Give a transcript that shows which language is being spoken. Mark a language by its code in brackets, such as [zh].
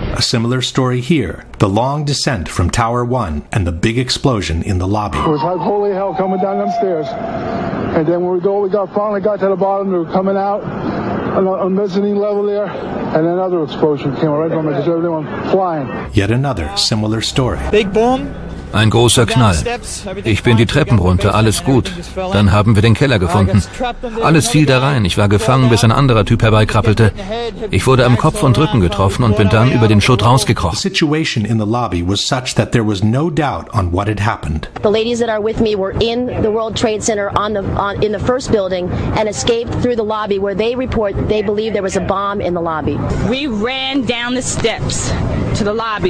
[en] A similar story here, the long descent from Tower 1 and the big explosion in the lobby. It was like holy hell coming down them stairs. And then when we finally got to the bottom, they were coming out on the mezzanine level there, and another explosion came right from it, just everyone flying. Yet another similar story. Big boom. [de] Ein großer Knall. Ich bin die Treppen runter, alles gut. Dann haben wir den Keller gefunden. Alles fiel da rein. Ich war gefangen, bis ein anderer Typ herbeikrabbelte. Ich wurde am Kopf und Rücken getroffen und bin dann über den Schutt rausgekrochen. [en] The situation in the lobby was such that there was no doubt on what had happened. The ladies that are with me were in the World Trade Center in the first building and escaped through the lobby where they report they believe there was a bomb in the lobby. We ran down the steps to the lobby.